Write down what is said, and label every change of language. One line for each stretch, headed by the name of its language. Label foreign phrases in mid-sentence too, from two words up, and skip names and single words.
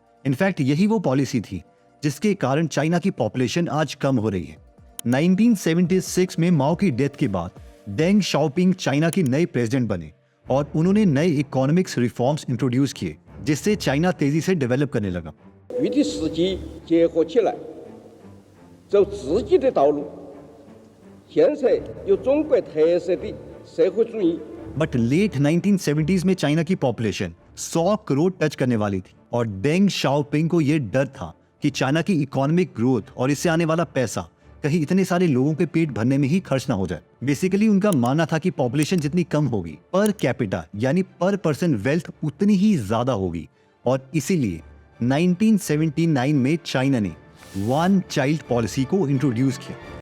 Hindi: इनफैक्ट यही वो पॉलिसी थी जिसके कारण चाइना की पॉपुलेशन आज कम हो रही है। 1976 में माओ की डेथ के बाद डेंग शाओपिंग चाइना के नए प्रेसिडेंट बने और उन्होंने नए
English: economics reforms introduce
Hindi: किए, जिससे चाइना तेजी से डेवलप करने लगा।
Chinese: 与的时机结合起来，走自己的道路，建设有中国特色的社会主义。
English: but late 1970s
Hindi: में चाइना की पॉपुलेशन 100 करोड़ टच करने वाली थी और डेंग शाओपिंग को यह डर था कि चाइना की
English: economic growth
Hindi: और इससे आने वाला पैसा कहीं इतने सारे लोगों के पेट भरने में ही खर्च ना हो जाए। बेसिकली उनका मानना था कि पॉपुलेशन जितनी कम होगी
English: per capita
Hindi: यानी
English: per person wealth
Hindi: उतनी ही ज्यादा होगी और इसीलिए 1979 में चाइना ने
English: one child policy
Hindi: को इंट्रोड्यूस किया।